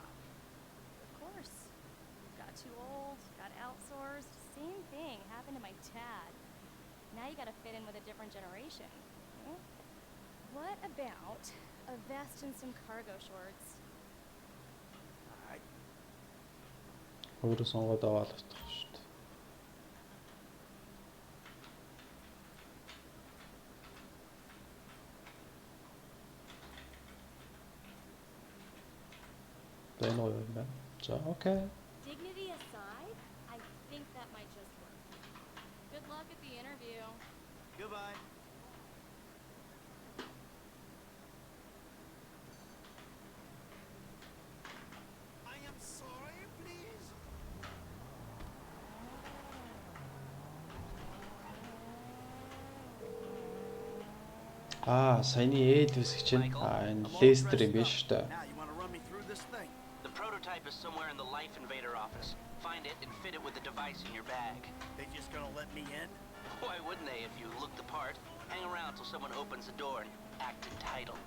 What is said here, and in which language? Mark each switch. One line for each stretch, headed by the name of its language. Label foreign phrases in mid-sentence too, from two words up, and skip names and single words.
English: Of course. Got too old, got outsourced. Same thing happened to my dad. Now you gotta fit in with a different generation. Hmm? What about a vest and some cargo shorts? Alright.
Mongolian: Өөрөө сонгоод аваад утгах шүү дээ. За энэ гоё юм байна. За окей.
English: Dignity aside, I think that might just work. Good luck at the interview. Goodbye. I am sorry, please.
Mongolian: Саяны ээдвэсгч чинь энэ Лестер юм биш үү?
English: Now you want to run me through this thing? The prototype is somewhere in the Life Invader office. Find it and fit it with the device in your bag. They just gonna let me in? Why wouldn't they if you look the part? Hang around till someone opens the door and act entitled.